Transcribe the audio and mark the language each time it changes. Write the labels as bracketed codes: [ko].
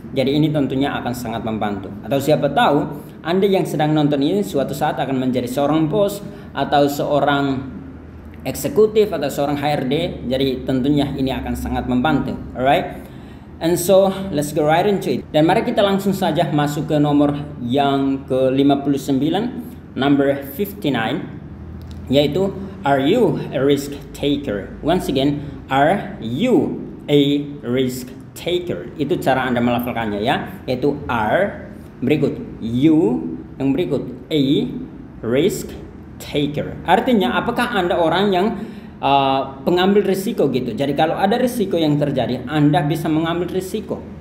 [id] Jadi ini tentunya akan sangat membantu. Atau siapa tahu Anda yang sedang nonton ini suatu saat akan menjadi seorang bos atau seorang eksekutif atau seorang HRD, jadi tentunya ini akan sangat membantu. [en] Alright, and so let's go right into it. [id] Dan mari kita langsung saja masuk ke nomor yang ke-59, number 59, yaitu [en] are you a risk taker? Once again, are you a risk taker? [id] Itu cara Anda melafalkannya ya, yaitu are, berikut you, yang berikut [en] a risk taker. [id] Artinya apakah Anda orang yang pengambil risiko gitu. Jadi kalau ada risiko yang terjadi, Anda bisa mengambil risiko.